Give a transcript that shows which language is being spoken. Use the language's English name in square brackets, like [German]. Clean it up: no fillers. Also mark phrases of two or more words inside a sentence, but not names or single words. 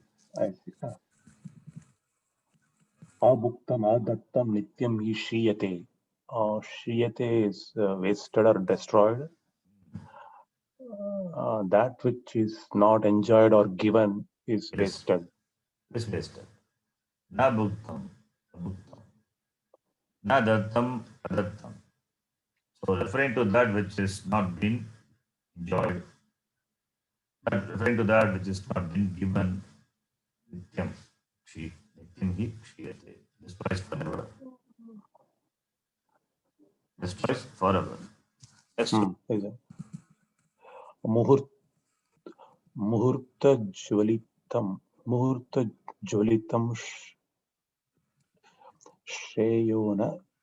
[Sanskrit] अभुक्तम् अदत्तम् नित्यम् हि श्रियते. [English] Shriyate is wasted or destroyed. That which is not enjoyed or given is wasted. Is wasted. [Sanskrit] न भुक्तम्। न दत्तम् अदत्तम्. [English] So referring to that which is not been enjoyed, referring to that which is not been given, [Sanskrit] नित्यम् हि श्रियते. [English] Despised forever. destroys forever. Next. Is it? [Sanskrit] मुहूर्त ज्वलितम् श्रेयोन.